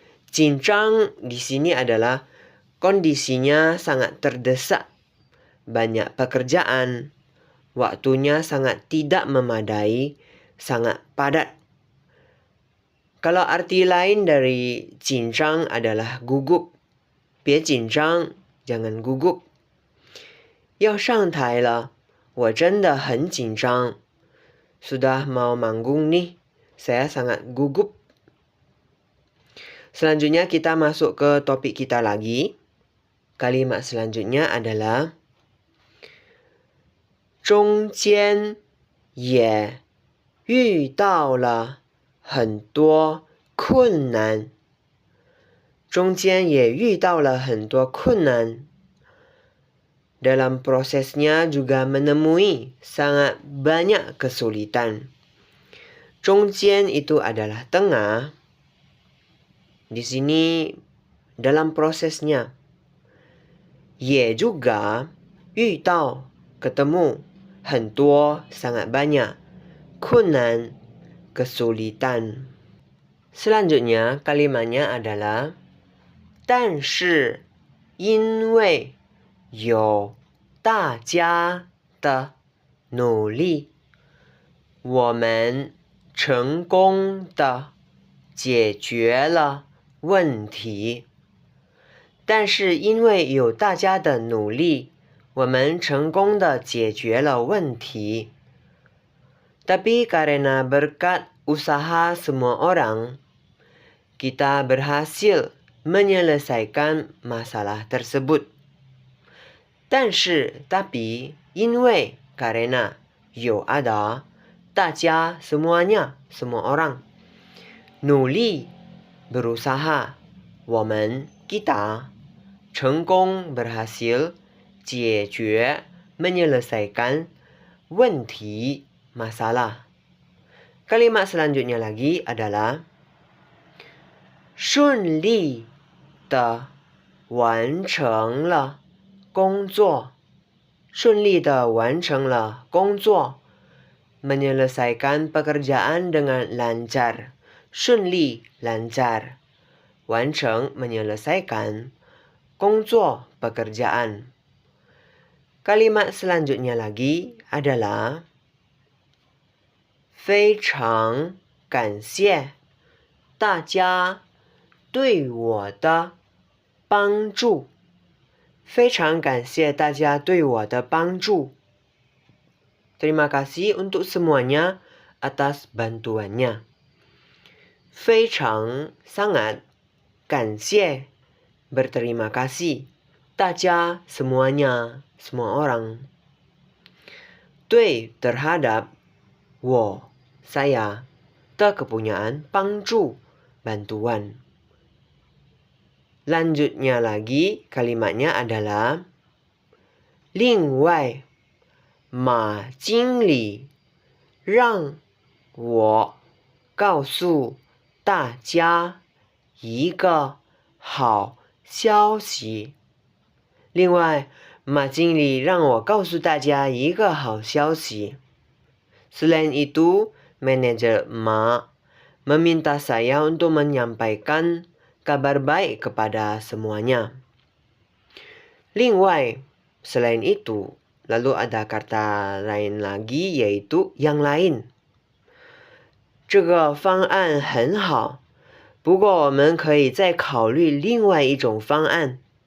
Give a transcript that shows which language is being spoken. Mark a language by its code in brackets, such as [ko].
[id] 紧张 di sini adalah kondisinya sangat terdesak. Banyak pekerjaan. Waktunya sangat tidak memadai, sangat padat. Kalau arti lain dari 紧张 adalah gugup. [zh] 别紧张, [id] jangan gugup. [zh] 要上台了，我真的很紧张. [id] Sudah mau manggung nih, saya sangat gugup. Selanjutnya kita masuk ke topik kita lagi. Kalimat selanjutnya adalah [zh] 中间也遇到了很多困难. 中间也遇到了很多困难. [id] Dalam prosesnya juga menemui sangat banyak kesulitan. 中间 itu adalah tengah. Di sini dalam prosesnya. 也 juga 遇到 ketemu 很多 sangat banyak. 困难 kesulitan. Selanjutnya kalimatnya adalah [zh] 但是因为有大家的努力，我们成功的解决了问题。但是因为有大家的努力，我们成功的解决了问题。 [id] Tapi karena berkat usaha semua orang, kita berhasil menyelesaikan masalah tersebut. 但是 tapi 因为 karena 有 ada 大家 semuanya semua orang 努力 berusaha 我们 kita 成功 berhasil 解决 menyelesaikan 问题 masalah. Kalimat selanjutnya lagi adalah [zh] 顺利的完成了工作，顺利的完成了工作 [id] menyelesaikan pekerjaan dengan lancar. 顺利 lancar. 完成 menyelesaikan. 工作 pekerjaan. Kalimat selanjutnya lagi adalah [zh] 非常感谢大家对我的帮助。非常感谢大家对我的帮助。 [id] Terima kasih untuk semuanya atas bantuannya. 非常 sangat 感谢 berterima kasih 大家 semuanya semua orang. 对 terhadap 我 saya 的 kepunyaan 帮助 bantuan. Lanjutnya lagi kalimatnya adalah [zh] 另外马经理让我告诉大家一个好消息。另外，马经理让我告诉大家一个好消息。 [id] Selain itu, manajer Ma meminta saya untuk menyampaikan kabar baik kepada semuanya. 另外 selain itu, lalu ada kata lain lagi yaitu yang lain. [zh] 这个方案很好，不过我们可以再考虑另外一种方案。